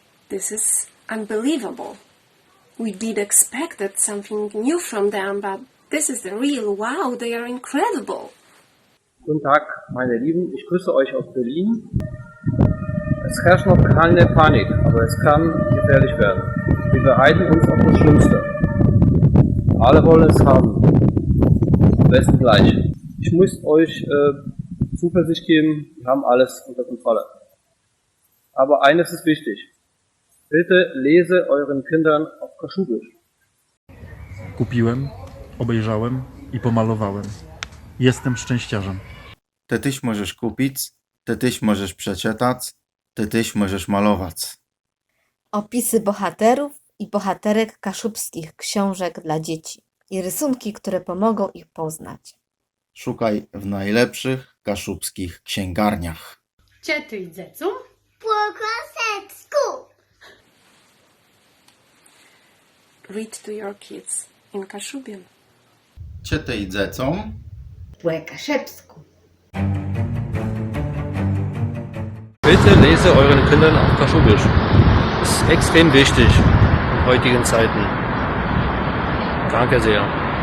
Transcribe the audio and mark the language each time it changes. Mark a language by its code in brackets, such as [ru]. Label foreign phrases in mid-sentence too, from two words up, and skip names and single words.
[en] This is unbelievable. We did expect something new from them, but this is the real wow, they are incredible. [de] Guten Tag, meine Lieben, ich grüße euch aus Berlin. Es herrscht noch keine Panik, aber es kann gefährlich werden. Wir bereiten uns auf das Schlimmste. Alle wollen es haben. Am besten gleich. Ich muss euch Zuversicht geben, wir haben alles unter Kontrolle. Aber eines ist wichtig. Bitte lese euren Kindern auf Kaschubisch. [pl] Kupiłem, obejrzałem i pomalowałem. Jestem szczęściarzem. Ty też możesz kupić, ty też możesz przeczytać, ty też możesz malować. Opisy bohaterów i bohaterek kaszubskich książek dla dzieci i rysunki, które pomogą ich poznać. Szukaj w najlepszych kaszubskich księgarniach. [csb] Czytaj dzecą? Po klasecku. [en] Read to your kids in Kashubian. [csb] Czytaj dzecą. Po kaszebsku. [de] Bitte lese euren Kindern auf Kaschubisch. Das ist extrem wichtig in heutigen Zeiten. Danke sehr.